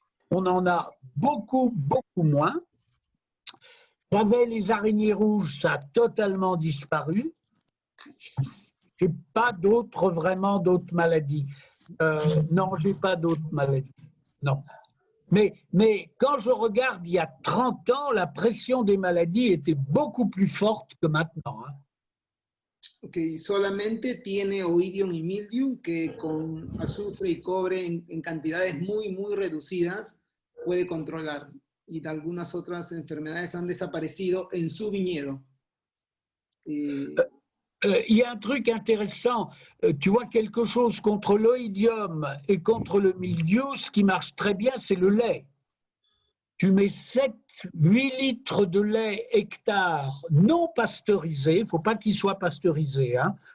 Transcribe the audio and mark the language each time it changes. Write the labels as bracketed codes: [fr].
[fr] On en a beaucoup, beaucoup moins. J'avais les araignées rouges, ça a totalement disparu. Je n'ai pas vraiment d'autres maladies. Non, je n'ai pas d'autres maladies. Non. Mais quand je regarde, il y a 30 ans, la pression des maladies était beaucoup plus forte que maintenant. Hein. [es] Ok, solamente tiene oidium y mildium que con azufre y cobre en cantidades muy, muy reducidas puede controlar. Y algunas otras enfermedades han desaparecido en su viñedo. [fr] Il y a un truc intéressant. Tu vois quelque chose contre l'oïdium et contre le mildiou, ce qui marche très bien, c'est le lait. Tu mets 7-8 litres de lait hectare non pasteurisé, il ne faut pas qu'il soit pasteurisé, hein.